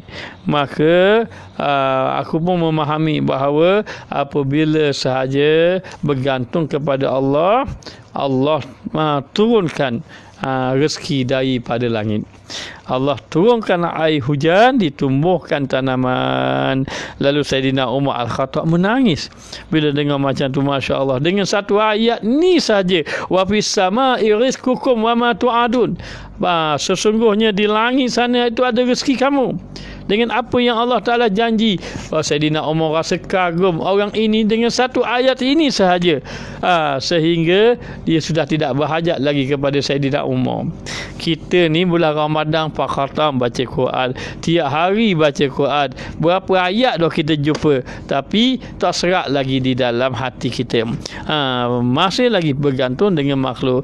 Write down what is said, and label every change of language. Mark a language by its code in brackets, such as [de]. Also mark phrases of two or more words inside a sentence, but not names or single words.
[ms] Maka aku pun memahami bahawa apabila sahaja bergantung kepada Allah, Allah turunkan rezeki daripada langit. Allah turunkan air hujan, ditumbuhkan tanaman. Lalu Sayyidina Umar Al-Khattab menangis bila dengar macam tu, [ar] ما شاء الله. [ms] Dengan satu ayat ni saja, [ar] وفي السماء رزقكم وما توعدون, [ms] sesungguhnya di langit sana itu ada rezeki kamu dengan apa yang [ar] الله تعالى [ms] janji. Sayyidina Umar rasa kagum orang ini dengan satu ayat ini sahaja, sehingga dia sudah tidak berhajat lagi kepada Sayyidina Umar. Kita ni bulan Ramadan Pak Khatam baca Quran, tiap hari baca Quran, berapa ayat dah kita jumpa, tapi tak serak lagi di dalam hati kita, masih lagi bergantung dengan makhluk.